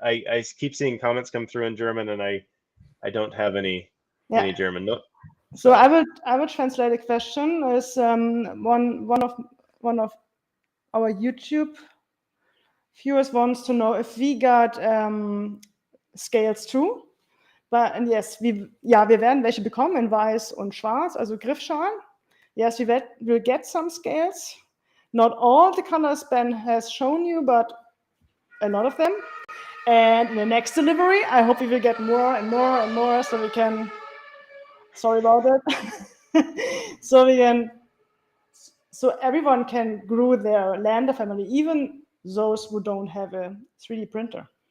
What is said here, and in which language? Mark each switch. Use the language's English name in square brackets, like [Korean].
[English] I keep seeing comments come through in German, and I don't have any German. Nope. So I will translate a question. Is one of our YouTube viewers wants to know if we got scales too. And yes, [German] wir werden welche bekommen in weiß und schwarz, also Griffschalen. [English] Yes, we'll get some scales. Not all the colors Ben has shown you, but a lot of them. And in the next delivery, I hope we will get more and more and more, so we can. Sorry about that. So everyone can grow their lander family, even those who don't have a 3D printer.